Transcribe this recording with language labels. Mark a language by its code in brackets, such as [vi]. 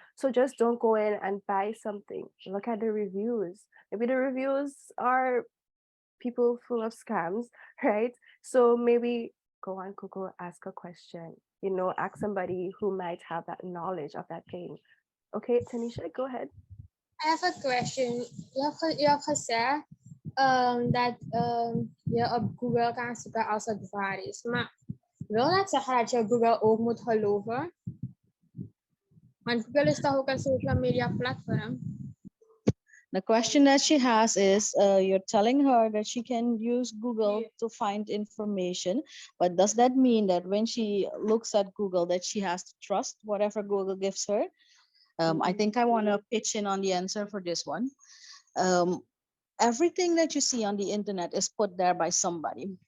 [en] So just don't go in and buy something. Look at the reviews. Maybe the reviews are people full of scams, right? So maybe go on Google, ask a question, you know, ask somebody who might have that knowledge of that thing. Okay, Tanisha, go ahead. I have a question. [nl] Je hebt gezegd dat je op Google kan zoeken als het waar is. Maar wil dat zeggen dat je Google ook moet geloven? Want Google is toch ook een social media platform? [en] The question that she has is, you're telling her that she can use Google to find information, but does that mean that when she looks at Google that she has to trust whatever Google gives her? I think I want to pitch in on the answer for this one. Everything that you see on the internet is put there by somebody.